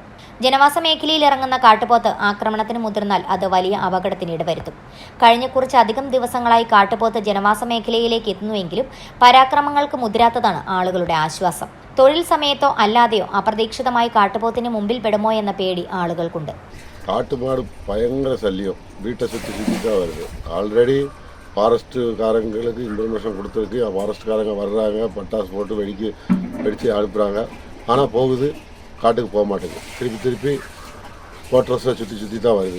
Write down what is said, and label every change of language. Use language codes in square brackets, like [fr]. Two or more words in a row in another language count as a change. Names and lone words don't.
[ml] ജനവാസ മേഖലയിൽ ഇറങ്ങുന്ന കാട്ടുപോത്ത് ആക്രമണത്തിന് മുതിർന്നാൽ അത് വലിയ അപകടത്തിന് ഇടവരുത്തും. കഴിഞ്ഞ കുറച്ചധികം ദിവസങ്ങളായി കാട്ടുപോത്ത് ജനവാസ മേഖലയിലേക്ക് എത്തുന്നുവെങ്കിലും പരാക്രമങ്ങൾക്ക് മുതിരാത്തതാണ് ആളുകളുടെ ആശ്വാസം. തൊഴിൽ സമയത്തോ അല്ലാതെയോ അപ്രതീക്ഷിതമായി കാട്ടുപോത്തിന് മുമ്പിൽ പെടുമോ എന്ന പേടി ആളുകൾക്കുണ്ട്. [ta] காட்டுமாடு பயங்கர சல்லியம், வீட்டை சுற்றி சுற்றி தான் வருது. ஆல்ரெடி ஃபாரஸ்ட்டுக்காரங்களுக்கு இன்ஃபர்மேஷன் கொடுத்துருக்கு. ஃபாரஸ்ட்டுக்காரங்க வர்றாங்க, பட்டாசு போட்டு வெடித்து அனுப்புகிறாங்க. ஆனால் போகுது, காட்டுக்கு போக மாட்டேங்குது. திருப்பி குவார்ட்டர்ஸை சுற்றி தான் வருது.